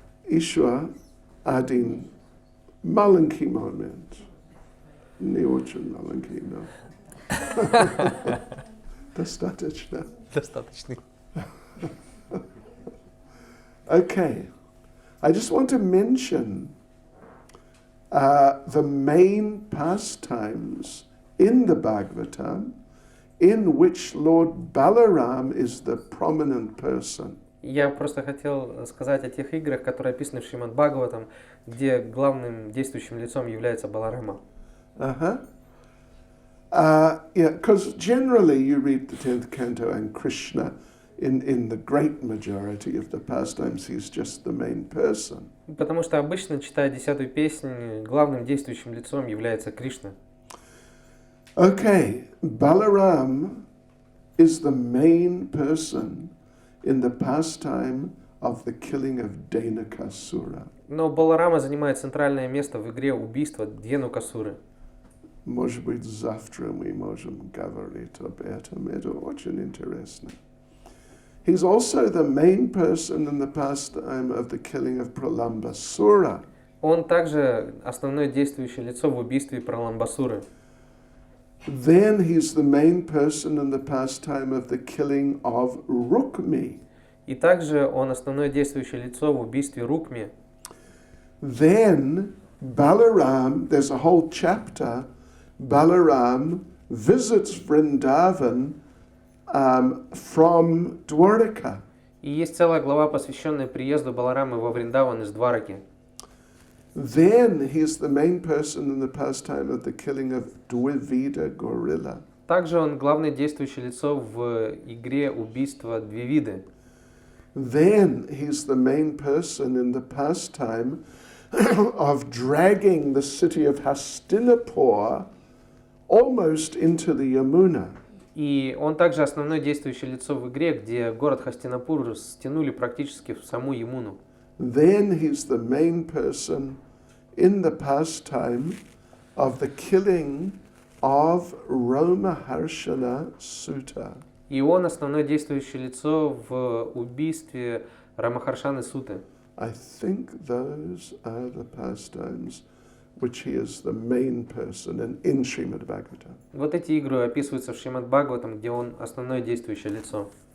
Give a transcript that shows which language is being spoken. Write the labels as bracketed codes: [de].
[ru] Еще один маленький момент. Не очень маленький, но достаточно. Достаточный. [en] Okay. I just want to mention the main pastimes in the Bhagavatam in which Lord Balaram is the prominent person. [ru] Я просто хотел сказать о тех играх, которые описаны в Шримад Бхагаватам, где главным действующим лицом является Баларама. [en] Yeah, because generally you read the 10th canto and Krishna, in the great majority of the pastimes, he's just the main person. [ru] Потому что обычно, читая 10-ю песнь, главным действующим лицом является Кришна. [en] Okay, Balaram is the main person in the pastime of the killing of Dhenukasura. [ru] Но Баларама занимает центральное место в игре убийства Дхенукасуры. Может быть, завтра мы можем говорить об этом. Это очень интересно. [en] He's also the main person in the pastime of the killing of Pralambasura. [ru] Он также основное действующее лицо в убийстве Праламбасуры. [en] Then he's the main person in the pastime of the killing of Rukmi. [ru] И также он основное действующее лицо в убийстве Рукми. [en] Then Balaram, there's a whole chapter, Balaram visits Vrindavan from Dwaraka. [ru] И есть целая глава, посвященная приезду Баларамы во Вриндаван из Двараки. [en] Then he's the main person in the pastime of the killing of Dvivida gorilla. [ru] Также он главное действующее лицо в игре убийства Двивиды. [en] Then he's the main person in the pastime of dragging the city of Hastinapur almost into the Yamuna. [ru] И он также основное действующее лицо в игре, где город Хастинапур стянули практически в саму Ямуну. [en] Then he's the main person in the pastime of the killing of Romaharshana Sutta. [ru] И он основное действующее лицо в убийстве Рамахаршаны Суты. [en] I think those are the pastimes which he is the main person in Srimad Bhagavatam. [ru] Вот эти игры описываются в Шримад Бхагаватам, где он основное действующее лицо.